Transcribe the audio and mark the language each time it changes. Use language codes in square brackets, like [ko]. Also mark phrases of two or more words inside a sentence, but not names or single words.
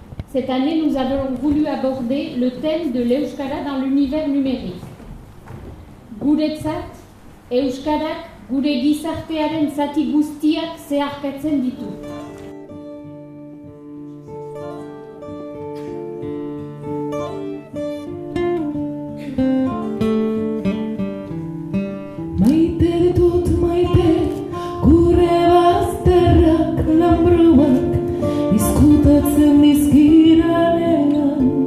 [fr] Cette année, nous avons voulu aborder le thème de l'Euskara dans l'univers numérique. [eu] Guretzat, Euskarak gure gizartearen zati guztiak zeharkatzen ditu. Maite dut maite, gure bazterrak lanbroak izkutatzen dizkiranean.